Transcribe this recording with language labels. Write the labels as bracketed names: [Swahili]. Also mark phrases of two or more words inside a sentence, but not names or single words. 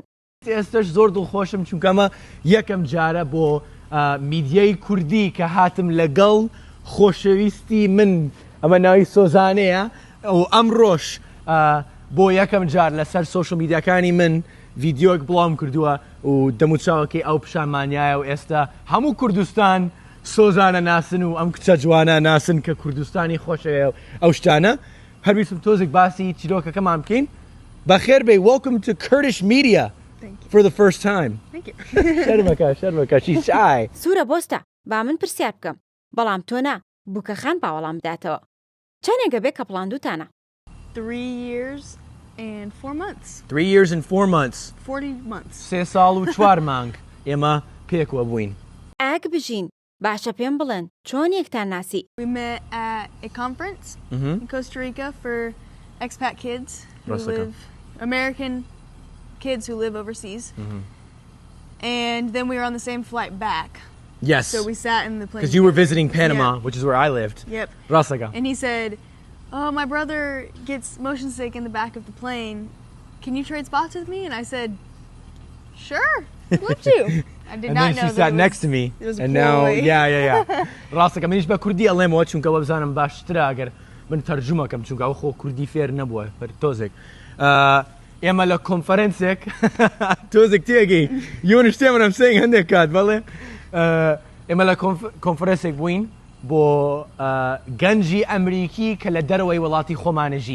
[Central Kurdish] ئێستش زۆر دڵخۆشم چونکەمە یەکەم جارە بۆ میدیای کوردی کە هاتم لەگەڵ خۆشەویستی من ئەمە ناوی سۆزانەیە و ئەمڕۆژ بۆ یەکەم جار لەسەر سۆشڵ میدیاکانی من ڤیدیۆک بڵاوم کردووە و دەموچاوەکەی ئەو پیشانمانیایە و ئێستا هەموو کوردستان سۆزانە ناسن و ئەم کچە جوانە ناسن کە کوردستانی خۆشەوێ ئەو شتانە. هەربیستم تۆزێک باسی چیرۆکەکەمان بکەین. بەخێر بێ [English] welcome to Kurdish media for the first time. [Central Kurdish] شەرمەکە چی شای. سوورە بۆستە با من پرسیار بکەم بەڵام تۆ نا بووکەخان باوەڵام بداتەوە. چەندێگە بێ کە پڵاندوتانە؟ [English] 3 years and 4 months. 3 years and 4 months. 40 months. [Central Kurdish] 3 ساڵ و 4 مانگ ئێمە پێکوە بووین. ئاگ بژین باشە پێم بڵێن چۆن یەکتان ناسی؟ [English] We met at a conference in Costa Rica for expat kids who live, American kids who live overseas. And then we were on the same flight back. Yes. So we sat in the plane. Because you were visiting Panama, which is where I lived. Yep. Rasaga. And he said, "Oh, my brother gets motion sick in the back of the plane. Can you trade spots with me?" And I said, "Sure, I'd love to." I did not know that. And then she sat next to me. And now, yeah. Rasaga. [Central Kurdish] منیش بە کوردی ئەڵێمەوە چونکە وە بزانم باشترە ئەگەر من تەرجمەکەم چونکە ئەو خۆ کوردی فێر نەبووە بەر تۆزێک. ئێمە لە کۆنفەرەنسێک تۆزێک تێگەی یۆنشتێ منم سێنگ هەندێک کات بەڵێ ئێمە لە کۆنفرەنسێک بووین بۆ گەنجی ئەمریکی کە لە دەرەوەی وڵاتی خۆمانەژین.